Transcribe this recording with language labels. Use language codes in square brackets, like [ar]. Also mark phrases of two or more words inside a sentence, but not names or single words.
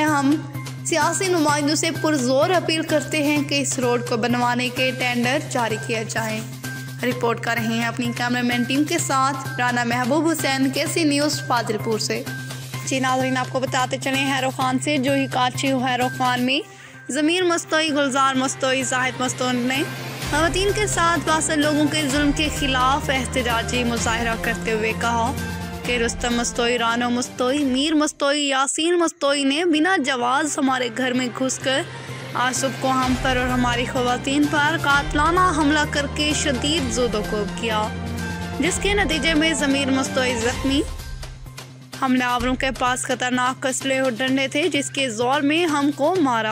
[ur] ہم سیاسی نمائندوں سے پرزور اپیل کرتے ہیں کہ اس روڈ کو بنوانے کے ٹینڈر جاری کیا جائے. رپورٹ کر رہے ہیں اپنی کیمرہ مین ٹیم کے ساتھ رانا محبوب حسین، کیسی نیوز فاضل پور سے. جی ناظرین آپ کو بتاتے چلے ہیرو خان سے، جو ہی کاچھی ہیرو خان میں ضمیر مستوئی، گلزار مستوئی، زاہد مستوئی نے خواتین کے ساتھ بااثر لوگوں کے ظلم کے خلاف احتجاجی مظاہرہ کرتے ہوئے کہا کہ رستم مستوئی، رانو مستوئی، میر مستوئی، یاسین مستوئی نے بنا جواز ہمارے گھر میں گھس کر آج صبح کو ہم پر اور ہماری خواتین پر قاتلانہ حملہ کر کے شدید زدوکوب کیا، جس کے نتیجے میں ضمیر مستوئی زخمی. حملہ آوروں کے پاس خطرناک اسلحے اور ڈنڈے تھے، جس کے زور میں ہم کو مارا.